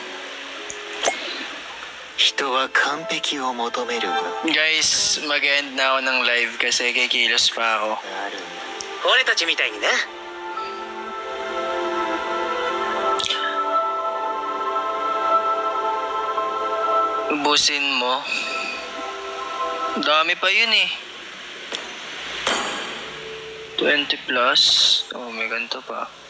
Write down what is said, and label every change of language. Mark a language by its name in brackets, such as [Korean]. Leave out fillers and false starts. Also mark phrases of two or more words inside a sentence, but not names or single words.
[Japanese] 人は完璧を求めるが [Filipino] Guys, mag-end na ako ng live kasi kikilos pa ako. [Japanese] あるんだ。俺たちみたいにね。 [Filipino] Ubusin mo. Dami pa yun eh. 20 plus. Oh, may ganito pa.